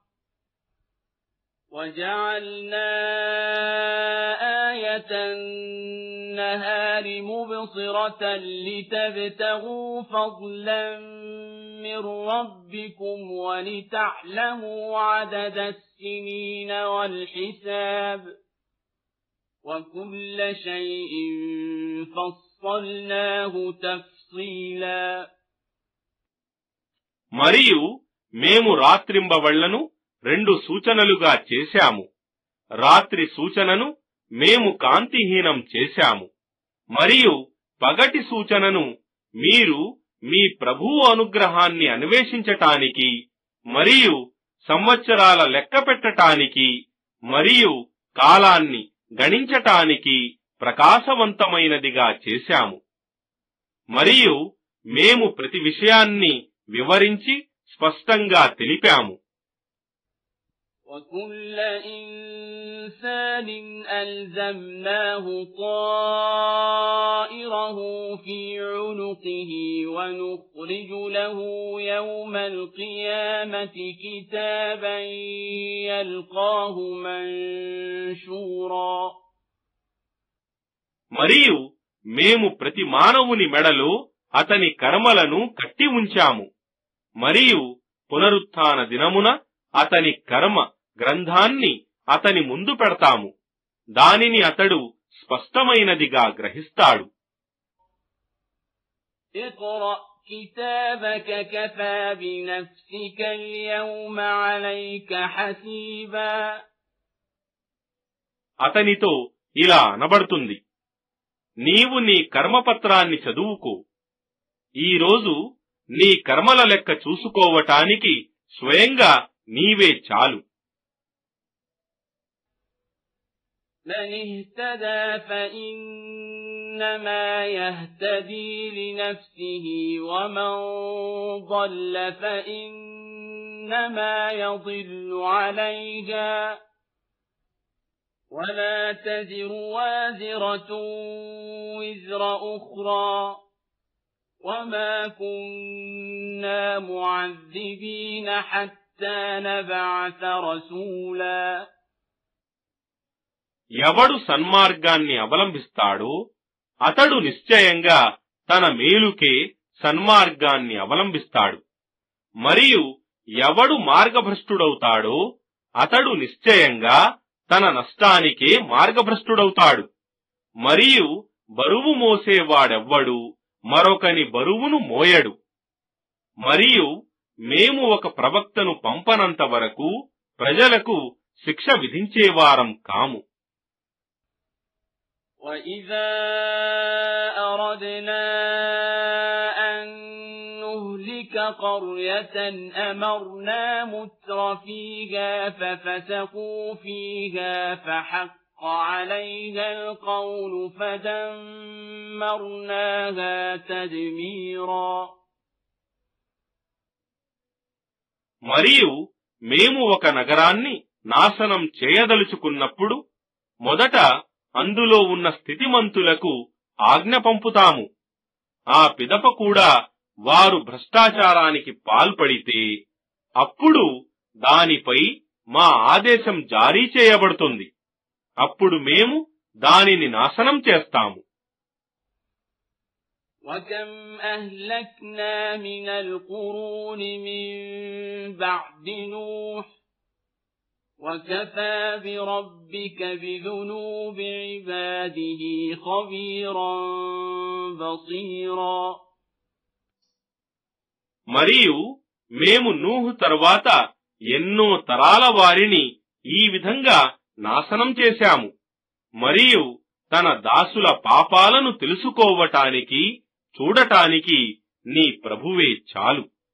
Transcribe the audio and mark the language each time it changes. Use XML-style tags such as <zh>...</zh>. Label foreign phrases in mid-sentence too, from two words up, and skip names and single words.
<ar>لِتَبْتَغُوا فَضْلًا مِّن رَّبِّكُمْ وَلِتَعْلَمُوا عَدَدَ السِّنِينَ وَالْحِسَابَ وَكُلَّ شَيْءٍ فَصَّلْنَاهُ تَفْصِيلًا.</ar> <te>మరియు మేము రాత్రింబవళ్లను 2 సూచనలుగా చేశాము. రాత్రి సూచనను మేము కాంతిహీనం చేశాము మరియు పగటి సూచనను మీరు మీ ప్రభువు అనుగ్రహాన్ని అన్వేషించటానికి మరియు సంవత్సరాల లెక్క పెట్టటానికి మరియు కాలాన్ని గణించటానికి ప్రకాశవంతమైనదిగా చేశాము. మరియు మేము ప్రతి విషయాన్ని వివరించి స్పష్టంగా తెలిపాము.</te> <ar>وَكُلَّ إِنسَانٍ أَلْزَمْنَاهُ طَائِرَهُ فِي عُنُقِهِ وَنُخْرِجُ لَهُ يَوْمَ الْقِيَامَةِ كِتَابًا يَلْقَاهُ مَنشُورًا.</ar> <te>మరియు మేము ప్రతి మానవుని మెడలో అతని కర్మలను కట్టి ఉంచాము. మరియు పునరుత్థాన దినమున అతని కర్మ గ్రంథాన్ని అతని ముందు పెడతాము. దానిని అతడు స్పష్టమైనదిగా గ్రహిస్తాడు.</te> <ar>اقرأ كتابك كفى بنفسك اليوم عليك حسيبا.</ar> <te>అతనితో ఇలా అనబడుతుంది, నీవు నీ కర్మపత్రాన్ని చదువుకో. ఈరోజు నీ కర్మల లెక్క చూసుకోవటానికి స్వయంగా నీవే చాలు.</te> <ar>من اهتدى فإنما يهتدي لنفسه ومن ضل فإنما يضل عليها ولا تزر وازرة وزر أخرى وما كنا معذبين حتى نبعث رسولا.</ar> <te>ఎవడు సన్మార్గాన్ని అవలంబిస్తాడో అతడు నిశ్చయంగా తన మేలుకే సన్మార్గాన్ని అవలంబిస్తాడు. మరియు ఎవడు మార్గభ్రష్టుడవుతాడో అతడు నిశ్చయంగా తన నష్టానికే మార్గభ్రష్టుడవుతాడు. మరియు బరువు మోసేవాడెవ్వడు మరొకని బరువును మోయడు. మరియు మేము ఒక ప్రవక్తను పంపనంత వరకు ప్రజలకు శిక్ష విధించేవారం కాము.</te> <ar>وَإِذَا أَرَدْنَا أَن نُّهْلِكَ قَرْيَةً أَمَرْنَا مُتْرَفِيهَا فَفَسَقُوا فِيهَا فَحَقَّ عَلَيْهَا الْقَوْلُ فَدَمَّرْنَاهَا تَدْمِيرًا.</ar> <te>మరియు మేము ఒక నగరాన్ని నాశనం చేయదలుచుకున్నప్పుడు మొదట అందులో ఉన్న స్థితిమంతులకు ఆజ్ఞ పంపుతాము. ఆ పిదప కూడా వారు భ్రష్టాచారానికి పాల్పడితే అప్పుడు దానిపై మా ఆదేశం జారీ చేయబడుతుంది. అప్పుడు మేము దానిని నాశనం చేస్తాము.</te> <ar>وَكَمْ أَهْلَكْنَا مِنَ الْقُرُونِ مِنْ بَعْدِ نُوحٍ وَكَفَى بِرَبِّكَ بِذُنُوبِ عِبَادِهِ خَبِيرًا بَصِيرًا.</ar> <te>మరియు మేము నూహు తరువాత ఎన్నో తరాల వారిని ఈ విధంగా నాశనం చేశాము. మరియు తన దాసుల పాపాలను తెలుసుకోవటానికి చూడటానికి నీ ప్రభువే చాలు.</te>